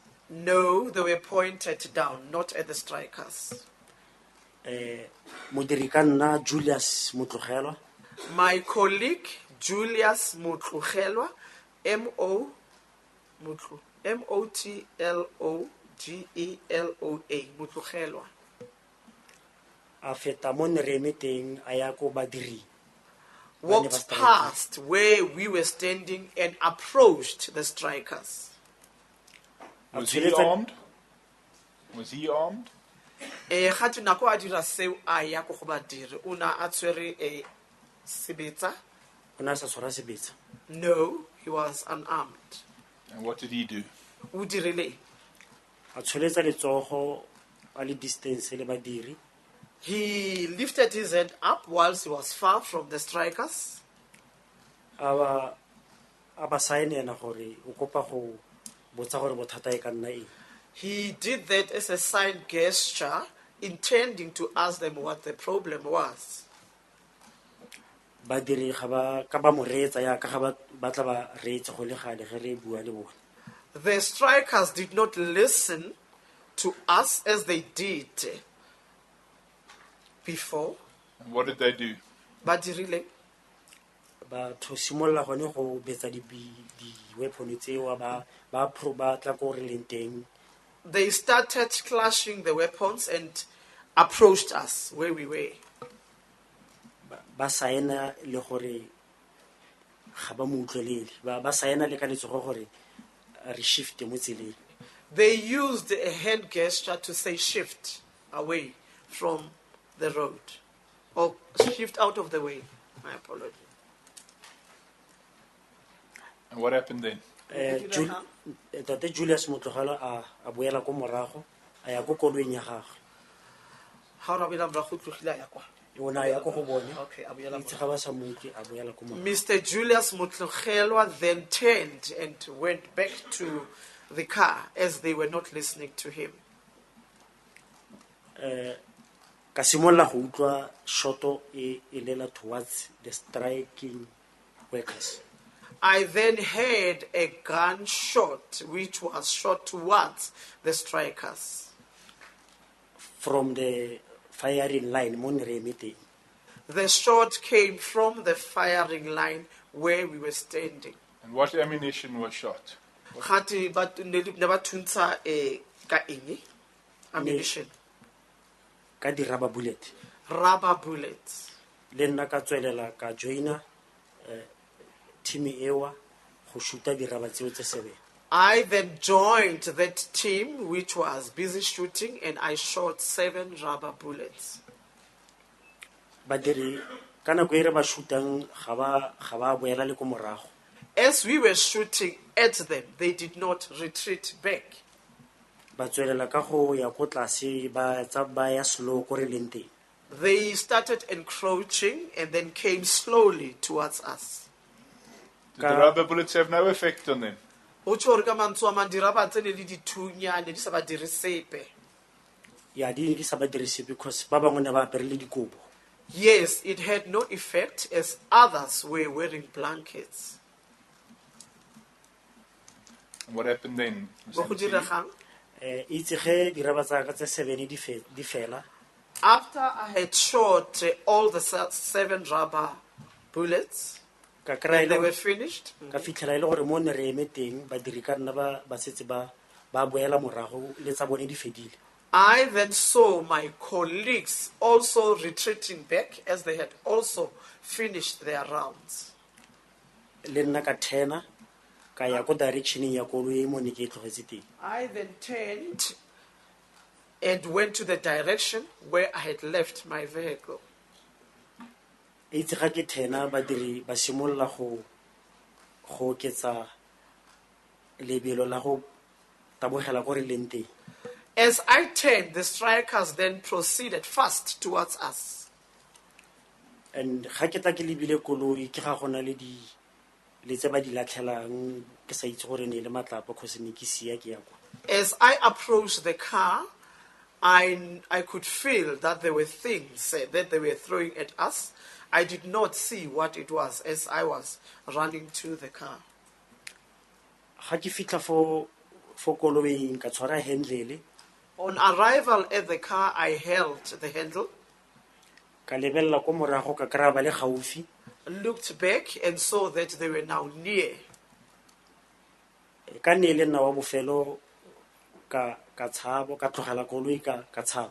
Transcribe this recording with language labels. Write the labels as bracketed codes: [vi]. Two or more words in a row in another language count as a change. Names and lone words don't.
[en] No, they were pointed down, not at the strikers. [tn] modiri ka nna Julius Motlogelwa [en] My colleague, Julius Motlogelwa, M-O-T-L-O-G-E-L-O-A, Motlogelwa, [tn] a feta mo nereme teng a ya ko badiri [en] walked past where we were standing and approached the strikers. Was he armed? Was he armed? [tn] Gati nako a dira seo a ya ko go badiri, o na a tshwere sebetsa. o ne a sa tshwara sebetsa [en] No, he was unarmed. And what did he do? [tn] O dirile. a tsholetsa letsogo a le distance le badiri [en] He lifted his hand up whilst he was far from the strikers. [tn] a ba saenela gore o kopa go botsa gore bothata e ka nna eng [en] He did that as a sign gesture, intending to ask them what the problem was. [tn] badiri ga ba ka ba mo reetsa ya ka ga ba tla ba reetse go le gale ge re bua le bone [en] The strikers did not listen to us as they did before. And what did they do? [tn] Badirile. batho simolola gone go betsa di weapon tseo ba tla ko re leng teng [en] They started clashing the weapons and approached us where we were. [tn] ba saena le gore ga ba mo utlwelele ba saena le ka letsogo gore re shift mo tseleng [en] They used a hand gesture to say shift away from the road or shift out of the way. My apology. And what happened then? [tn] Tate Julius Motlogelo a boela ko morago a ya ko koloing ya gagwe [en] How do I know? [tn] o ne a ya ko go bone Okay, a boela itse ga ba sa moke a boela ko morago [en] Mr. Julius Motlogelwa then turned and went back to the car as they were not listening to him. [tn] ka simolola go utlwa shoto e lela [en] towards the striking workers I then heard a gunshot which was shot towards the strikers. from the firing line [tn] mo nereme teng [en] The shot came from the firing line where we were standing. And what ammunition was shot? [tn] Gati ba ne ba thuntsa ka eng? [en] Ammunition, [tn] ka di rubber bullet [en] rubber bullets. [tn] le nna ka tswelela ka joina team ewa go shoota di rubber tseo tse 7 [en] I then joined that team which was busy shooting and I shot 7 rubber bullets. [tn] badiri ka nako e re ba shootang ga ba boela le ko morago [en] As we were shooting at them, they did not retreat back. [tn] ba tswelela ka go ya ko tlase ba ya slow ko re leng teng [en] They started encroaching and then came slowly towards us. Did the rubber bullets have no effect on them? [st] Ho tjho hore ka mantswe a mang dirapa tsene le dithunyane di sa ba dire sepe. [tn] ya di sa ba dirise because ba bangwe ne ba apere le dikobo [en] Yes, it had no effect as others were wearing blankets. And what happened then? [tn] Go go diregang? itse ge diraba tsa ka tse 7 di fela [en] After I had shot all the 7 rubber bullets, [tn] ka [en] and kry they were finished, [tn] ka fitlhela e le gore mo ne re eme teng badiri ka nna ba setse ba boela morago le tsa bone di fedile [en] I then saw my colleagues also retreating back as they had also finished their rounds. [tn] le nna ka thena ka ya ko directioneng ya koloi mo ne ke e tlogetse teng [en] I then turned and went to the direction where I had left my vehicle. [tn] itse ga ke thena badiri ba simolola go oketsa lebelo la go tabogela ko re leng teng [en] As I turned, the strikers then proceeded fast towards us. [tn] and ga ke tla ke lebile koloi ke ga gona le tse ba di latlhelang ke sa itse gore ne le matlapa kgose ne ke sia ke ya kwa [en] As I approached the car, I could feel that there were things that they were throwing at us. I did not see what it was as I was running to the car. [tn] ga ke fitlha fo koloing ka tshwara handle [en] On arrival at the car, I held the handle, [tn] ka lebelela ko morago ka kry-a ba le gaufi [en] looked back, and saw that they were now near. [tn] ka nne le nna wa bofelo ka tshabo ka tlogela koloi ka tshaba